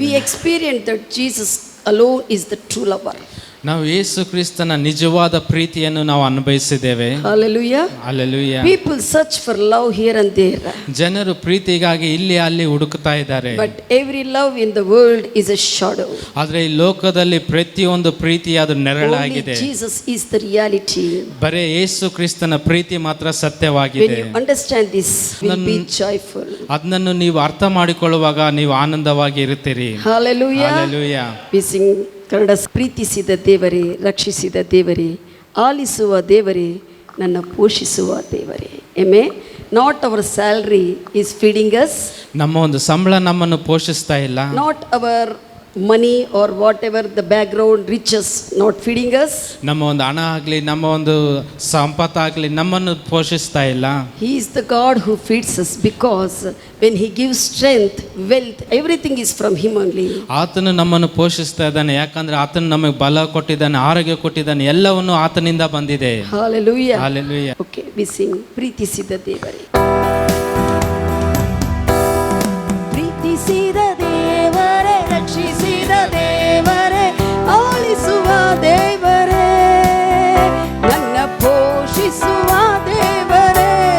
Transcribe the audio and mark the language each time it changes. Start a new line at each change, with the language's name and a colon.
English: We experience that Jesus alone is the true lover.
Kannada: ನಾವು ಯೇಸು ಕ್ರಿಸ್ತನ ನಿಜವಾದ ಪ್ರೀತಿಯನ್ನು ನಾವು ಅನುಭವಿಸಿದ್ದೇವೆ.
English: Hallelujah. Hallelujah. People search for love here and there.
Kannada: ಜನರು ಪ್ರೀತಿಗಾಗಿ ಇಲ್ಲಿ ಅಲ್ಲಿ ಹುಡುಕ್ತಾ ಇದ್ದಾರೆ.
English: But every love in the world is a shadow.
Kannada: ಆದರೆ ಈ ಲೋಕದಲ್ಲಿ ಪ್ರತಿಯೊಂದು ಪ್ರೀತಿ ಅದು ನೆರಳಾಗಿದೆ.
English: Only Jesus is the reality.
Kannada: ಬರೇ ಯೇಸು ಕ್ರಿಸ್ತನ ಪ್ರೀತಿ ಮಾತ್ರ ಸತ್ಯವಾಗಿದೆ.
English: When you understand this, you will be joyful.
Kannada: ಅದನ್ನು ನೀವು ಅರ್ಥ ಮಾಡಿಕೊಳ್ಳುವಾಗ ನೀವು ಆನಂದವಾಗಿ ಇರುತ್ತೀರಿ.
English: Hallelujah. Hallelujah. We sing Kannada.
Kannada: ಪ್ರೀತಿಸಿದ ದೇವರೇ, ರಕ್ಷಿಸಿದ ದೇವರೇ, ಆಲಿಸುವ ದೇವರೇ, ನನ್ನ ಪೋಷಿಸುವ ದೇವರೇ.
English: Amen. Not our salary is feeding us.
Kannada: ನಮ್ಮ ಒಂದು ಸಂಬಳ ನಮ್ಮನ್ನು ಪೋಷಿಸ್ತಾ ಇಲ್ಲ.
English: Not our money or whatever the background riches not feeding us.
Kannada: ನಮ್ಮ ಒಂದು ಹಣ ಆಗಲಿ ನಮ್ಮ ಒಂದು ಸಂಪತ್ತಾಗಲಿ ನಮ್ಮನ್ನು ಪೋಷಿಸ್ತಾ ಇಲ್ಲ.
English: He is the God who feeds us because when he gives strength, wealth, everything is from him only.
Kannada: ಆತನು ನಮ್ಮನ್ನು ಪೋಷಿಸ್ತಾ ಇದ್ದಾನೆ, ಯಾಕಂದ್ರೆ ಆತನು ನಮಗೆ ಬಲ ಕೊಟ್ಟಿದ್ದಾನೆ, ಆರೋಗ್ಯ ಕೊಟ್ಟಿದ್ದಾನೆ, ಎಲ್ಲವನ್ನೂ ಆತನಿಂದ ಬಂದಿದೆ.
English: Hallelujah. Hallelujah. Okay, we sing
Kannada: ಪ್ರೀತಿಸಿದ ದೇವರೇ. ಪ್ರೀತಿಸಿದ ದೇವರೇ, ರಕ್ಷಿಸಿದ ದೇವರೇ, ಆಲಿಸುವ ದೇವರೇ, ನನ್ನ ಪೋಷಿಸುವ ದೇವರೇ.